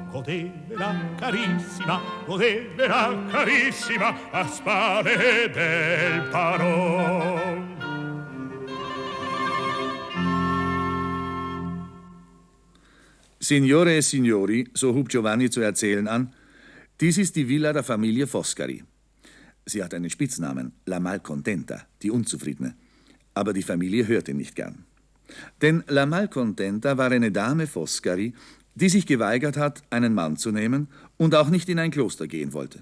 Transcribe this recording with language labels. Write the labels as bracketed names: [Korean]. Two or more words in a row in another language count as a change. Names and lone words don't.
[Italian] Godevela carissima, a spalle del Paro. Signore e Signori, [German] so hub Giovanni zu erzählen an, dies ist die Villa der Familie Foscari. Sie hat einen Spitznamen, La Malcontenta, die Unzufriedene. Aber die Familie hörte nicht gern. Denn La Malcontenta war eine Dame Foscari, die sich geweigert hat, einen Mann zu nehmen und auch nicht in ein Kloster gehen wollte.